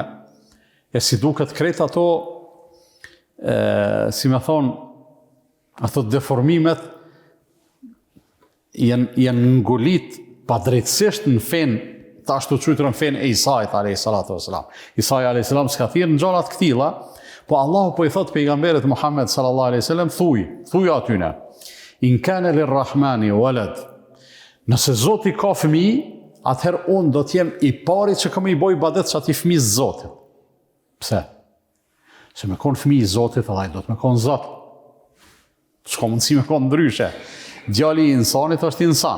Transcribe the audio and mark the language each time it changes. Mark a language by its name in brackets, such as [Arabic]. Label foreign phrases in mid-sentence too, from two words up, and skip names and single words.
[Albanian] E si duket krejt ato, si me thonë, ato deformimet janë ngulit pa drejtësisht në fen, ta ashtu qytërën fen e Isait a.s. Isai a.s. s'ka thirë në gjonat këtila, po Allahu po i thot pejgamberit Muhammed s.a.s. thuj atyne: [Arabic] "إن كان للرحمن ولد." [Albanian] Nëse Zoti ka fëmijë, atëherë unë do t'jem i pari që kam i boj ibadet që ati fëmijës Zotit. Pse? Se me konë fëmijë i Zotit, edhe ai do të me konë Zot. S'ka mundësi me konë ndryshe. Djali i insanit është insan.